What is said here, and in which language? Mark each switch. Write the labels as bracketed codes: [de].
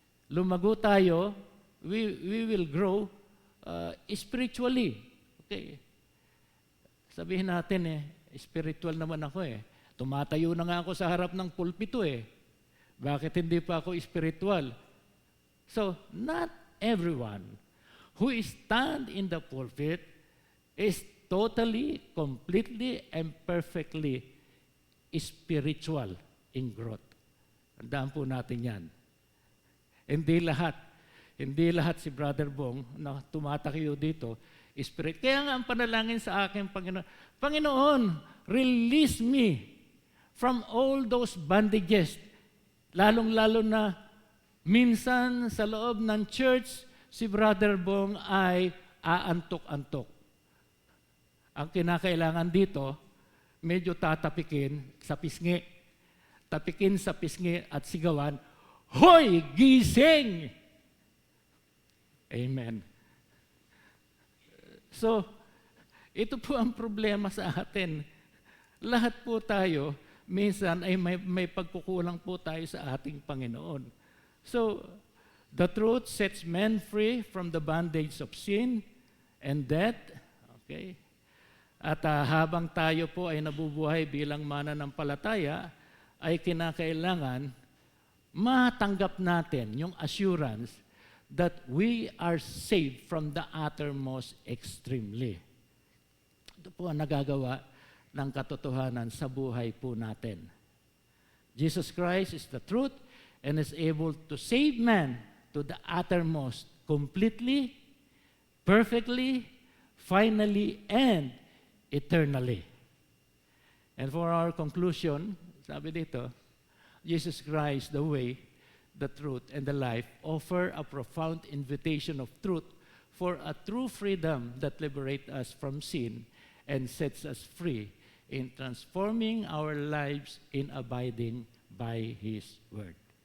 [tl] Lumago tayo, [en] we will grow spiritually. Okay. [tl] Sabihin natin spiritual naman ako Tumatayo na nga ako sa harap ng pulpito Bakit hindi pa ako spiritual? [en] So, not everyone who is stand in the pulpit is totally, completely, and perfectly spiritual in growth. [tl] Tandaan po natin yan. Hindi lahat si Brother Bong na tumatakiyo dito, spirit. Kaya nga ang panalangin sa akin, Panginoon, Panginoon, [en] release me from all those bandages. [tl] Lalong-lalo na minsan sa loob ng church, si Brother Bong ay aantok-antok. Ang kinakailangan dito, medyo tatapikin sa pisngi. Tapikin sa pisngi at sigawan, Hoy, gising! Amen. So, ito po ang problema sa atin. Lahat po tayo, minsan ay may pagkukulang po tayo sa ating Panginoon. [en] So, the truth sets men free from the bondage of sin and death. [tl] Okay? At habang tayo po ay nabubuhay bilang mananampalataya, ay kinakailangan matanggap natin yung [en] assurance that we are saved from the uttermost extremely. [tl] Ito po ang nagagawa ng katotohanan sa buhay po natin. [en] Jesus Christ is the truth and is able to save man to the uttermost, completely, perfectly, finally, and eternally. And for our conclusion, [tl] sabi dito, [en] Jesus Christ, the way, the truth, and the life, offer a profound invitation of truth for a true freedom that liberates us from sin and sets us free in transforming our lives in abiding by His Word.